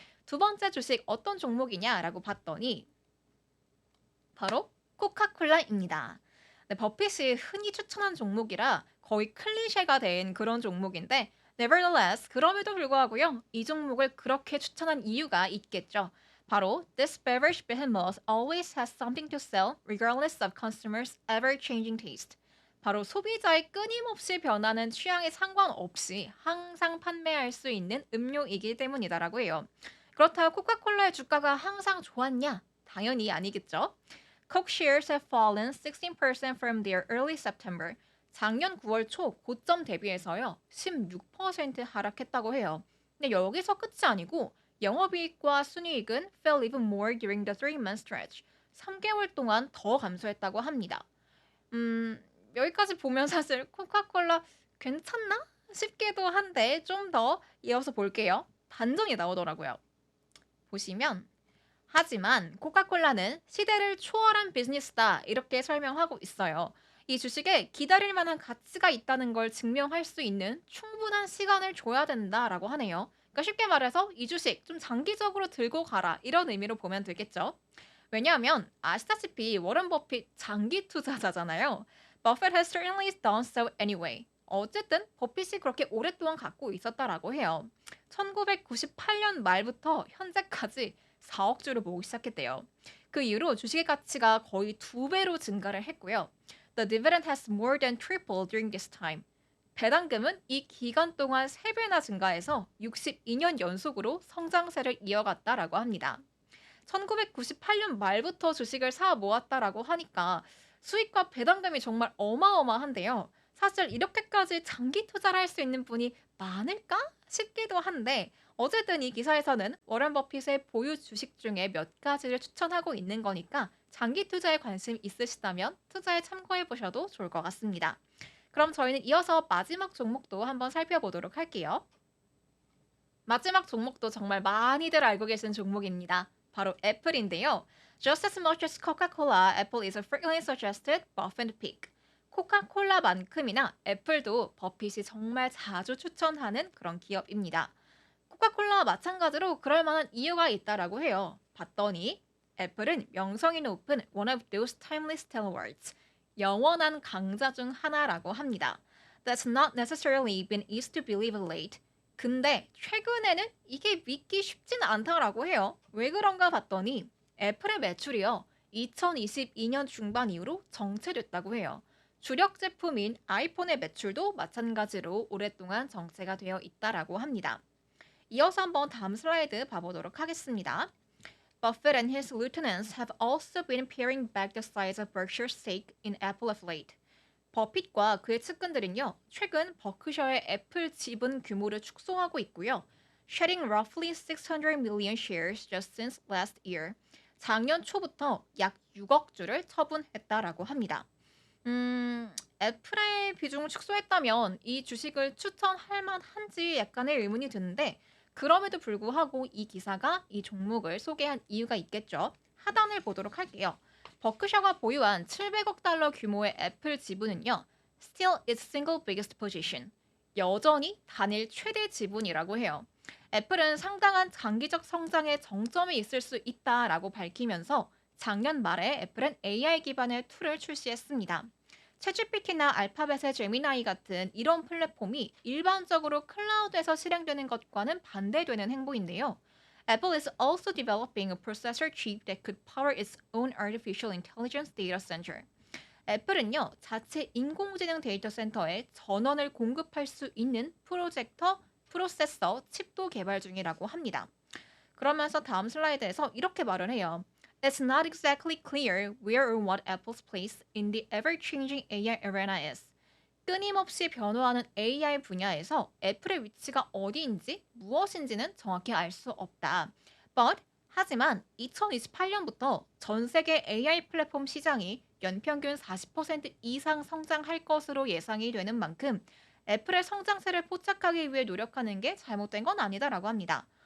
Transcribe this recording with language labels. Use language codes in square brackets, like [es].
[ko] 두 번째 주식 어떤 종목이냐라고 봤더니 바로 코카콜라입니다. 네, 버핏이 흔히 추천한 종목이라 거의 클리셰가 된 그런 종목인데, [en] nevertheless, [ko] 그럼에도 불구하고요, 이 종목을 그렇게 추천한 이유가 있겠죠. 바로 [en] This beverage behemoth always has something to sell regardless of customers' ever-changing taste. [ko] 바로 소비자의 끊임없이 변하는 취향에 상관없이 항상 판매할 수 있는 음료이기 때문이다라고 해요. 그렇다고 코카콜라의 주가가 항상 좋았냐? 당연히 아니겠죠. [en] Coke shares have fallen 16% from their early September. [ko] 작년 9월 초 고점 대비해서요, 16% 하락했다고 해요. 근데 여기서 끝이 아니고 영업이익과 순이익은 [en] fell even more during the 3-month stretch. [ko] 3개월 동안 더 감소했다고 합니다. 음, 여기까지 보면 사실 코카콜라 괜찮나 싶기도 한데 좀 더 이어서 볼게요. 반전이 나오더라고요. 보시면 하지만 코카콜라는 시대를 초월한 비즈니스다 이렇게 설명하고 있어요. 이 주식에 기다릴 만한 가치가 있다는 걸 증명할 수 있는 충분한 시간을 줘야 된다라고 하네요. 그러니까 쉽게 말해서 이 주식 좀 장기적으로 들고 가라 이런 의미로 보면 되겠죠. 왜냐하면 아시다시피 워런 버핏 장기 투자자잖아요. [en] Buffett has certainly done so anyway. [ko] 어쨌든 버핏이 그렇게 오랫동안 갖고 있었다라고 해요. 1998년 말부터 현재까지 4억 주를 모으기 시작했대요. 그 이후로 주식의 가치가 거의 2배로 증가를 했고요. [en] The dividend has more than tripled during this time. [ko] 배당금은 이 기간 동안 3배나 증가해서 62년 연속으로 성장세를 이어갔다라고 합니다. 1998년 말부터 주식을 사 모았다라고 하니까 수익과 배당금이 정말 어마어마한데요. 사실 이렇게까지 장기 투자를 할 수 있는 분이 많을까 싶기도 한데 어쨌든 이 기사에서는 워런 버핏의 보유 주식 중에 몇 가지를 추천하고 있는 거니까 장기 투자에 관심 있으시다면 투자에 참고해 보셔도 좋을 것 같습니다. 그럼 저희는 이어서 마지막 종목도 한번 살펴보도록 할게요. 마지막 종목도 정말 많이들 알고 계신 종목입니다. 바로 애플인데요. [en] Just as much as Coca-Cola, Apple is frequently suggested Buff and Pick. [ko] 코카콜라만큼이나 애플도 버핏이 정말 자주 추천하는 그런 기업입니다. 코카콜라와 마찬가지로 그럴 만한 이유가 있다라고 해요. 봤더니 애플은 명성이 높은 [en] one of those timeless stalwarts, [ko] 영원한 강자 중 하나라고 합니다. [en] That's not necessarily been easy to believe late. [ko] 근데 최근에는 이게 믿기 쉽진 않다라고 해요. 왜 그런가 봤더니 애플의 매출이요. 2022년 중반 이후로 정체됐다고 해요. 주력 제품인 아이폰의 매출도 마찬가지로 오랫동안 정체가 되어 있다라고 합니다. 이어서 한번 다음 슬라이드 봐보도록 하겠습니다. [en] Buffett and his lieutenants have also been paring back the size of Berkshire's stake in Apple of late. [ko] 버핏과 그의 측근들은요, 최근 버크셔의 애플 지분 규모를 축소하고 있고요. [en] Shedding roughly 600 million shares just since last year. [ko] 작년 초부터 약 6억 주를 처분했다라고 합니다. 애플의 비중을 축소했다면 이 주식을 추천할 만한지 약간의 의문이 드는데 그럼에도 불구하고 이 기사가 이 종목을 소개한 이유가 있겠죠. 하단을 보도록 할게요. 버크셔가 보유한 700억 달러 규모의 애플 지분은요. [en] Still its single biggest position. [ko] 여전히 단일 최대 지분이라고 해요. 애플은 상당한 장기적 성장의 정점이 있을 수 있다라고 밝히면서 작년 말에 애플은 AI 기반의 툴을 출시했습니다. 챗GPT나 알파벳의 제미나이 같은 이런 플랫폼이 일반적으로 클라우드에서 실행되는 것과는 반대되는 행보인데요. [en] Apple is also developing a processor chip that could power its own artificial intelligence data center. [ko] 애플은요, 자체 인공지능 데이터 센터에 전원을 공급할 수 있는 프로세서 칩도 개발 중이라고 합니다. 그러면서 다음 슬라이드에서 이렇게 말을 해요. [en] It's not exactly clear where or what Apple's place in the ever-changing AI arena is. [ko] 끊임없이 변화하는 AI 분야에서 애플의 위치가 어디인지 무엇인지는 정확히 알 수 없다. [en] But [ko] 하지만 2028년부터 전 세계 AI 플랫폼 시장이 연평균 40% 이상 성장할 것으로 예상이 되는 만큼 애플의 성장세를 포착하기 위해 노력하는 게 잘못된 건 아니다라고 합니다.